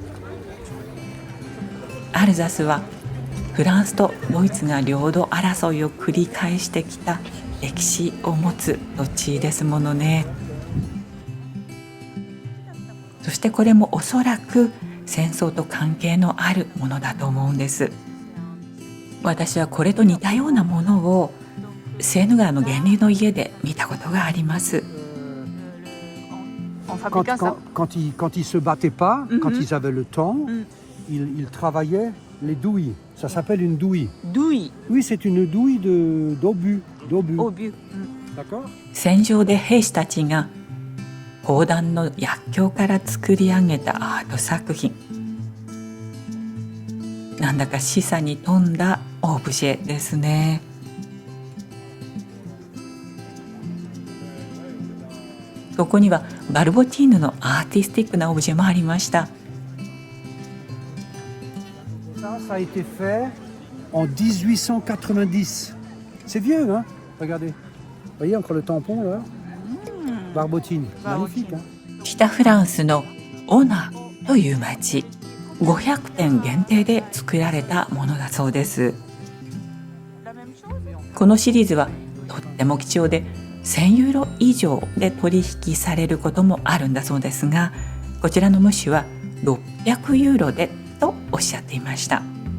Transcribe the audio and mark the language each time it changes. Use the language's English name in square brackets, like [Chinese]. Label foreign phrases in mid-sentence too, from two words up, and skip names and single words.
[Japanese] アルザスはフランスとドイツが領土争いを繰り返してきた歴史を持つ土地ですものね。そしてこれもおそらく戦争と関係のあるものだと思うんです。私はこれと似たようなものをセーヌ川の源流の家で見たことがあります。 [French] Quand ils se battaient pas, quand ils avaient le temps, ils travaillaient les douilles. Ça s'appelle une douille. Douille. Oui, c'est une douille d'obus. D'accord? [Japanese] 戦場で兵士たちが砲弾の薬莢から作り上げたアート作品。なんだか示唆に富んだオブジェですね。ここにはバルボティーヌのアーティスティックなオブジェもありました。 [French] Ça a été fait en 1890. C'est vieux, hein? Regardez. Vous voyez encore le tampon là? Barbotine. Magnifique, hein? [Japanese] 北フランスのオナという町、500点限定で作られたものだそうです。このシリーズはとっても貴重で1000ユーロ以上で取引されることもあるんだそうですが、こちらのムッシュは600ユーロでとおっしゃっていました。